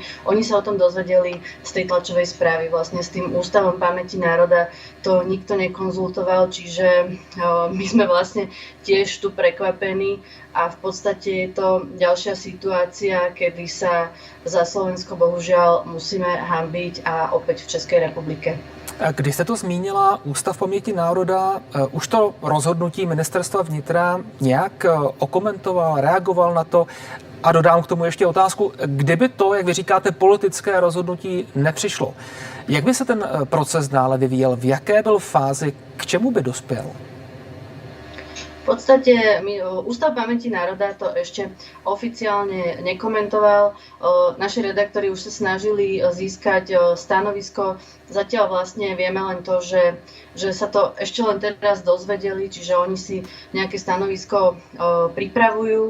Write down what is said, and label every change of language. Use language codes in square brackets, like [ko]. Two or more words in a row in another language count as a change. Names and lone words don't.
[sk] Oni sa o tom dozvedeli z tej tlačovej správy. Vlastne s tým Ústavom pamäti národa to nikto nekonzultoval, čiže my sme vlastne tiež tu prekvapení a v podstate je to ďalšia situácia, kedy sa za Slovensko bohužiaľ musíme hanbiť a opäť v Českej republike. [cs] Když jste to zmínila Ústav paměti národa, už to rozhodnutí ministerstva vnitra nějak okomentoval, reagoval na to a dodám k tomu ještě otázku, kdyby to, jak vy říkáte, politické rozhodnutí nepřišlo, jak by se ten proces dále vyvíjel, v jaké byl fázi, k čemu by dospěl? [sk] V podstate Ústav pamäti národa to ešte oficiálne nekomentoval. Naši redaktori už sa snažili získať stanovisko. Zatiaľ vlastne vieme len to, že sa to ešte len teraz dozvedeli, čiže oni si nejaké stanovisko pripravujú.